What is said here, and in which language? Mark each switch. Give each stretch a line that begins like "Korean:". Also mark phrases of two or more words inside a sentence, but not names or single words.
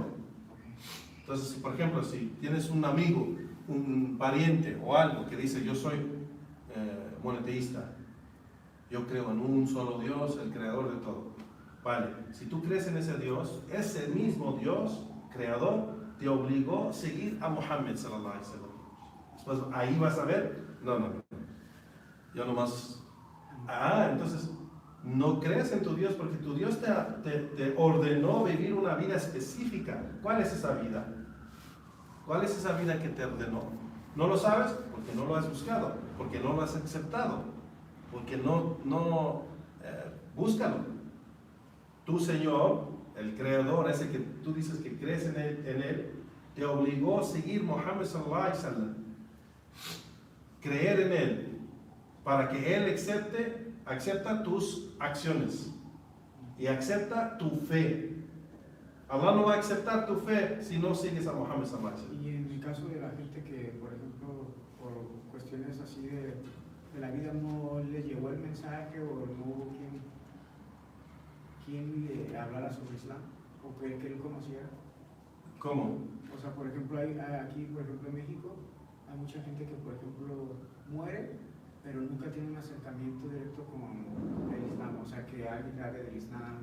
Spanish: Entonces, por ejemplo, si tienes un amigo, un pariente o algo que dice yo soy monoteísta, yo creo en un solo Dios, el creador de todo. Vale, si tú crees en ese Dios, ese mismo Dios, creador, te obligó a seguir a Muhammad
Arabic: صلى الله عليه وسلم.
Spanish: Después ahí vas a ver, no. Yo nomás, entonces no crees en tu Dios porque tu Dios te ordenó vivir una vida específica. ¿Cuál es esa vida? ¿Cuál es esa vida que te ordenó? ¿No lo sabes? Porque no lo has buscado, porque no lo has aceptado, porque búscalo. Tu Señor, el Creador, ese que tú dices que crees en él, te obligó a seguir Muhammad
Arabic: صلى الله عليه وسلم,
Spanish: creer en él, para que él acepta tus acciones y acepta tu fe. Allah no va a aceptar tu fe si no sigues a Muhammad
Arabic: صلى الله عليه وسلم.
Spanish: Y en el caso de la gente que, por ejemplo, por cuestiones así de la vida no le llegó el mensaje o no hubo quien le hablara sobre Islam. o que él conociera. ¿Cómo? O sea, por ejemplo, aquí, por ejemplo, en México, hay mucha gente que, por ejemplo, muere, pero nunca tiene un acercamiento directo con el Islam, o sea, que alguien le hable del Islam.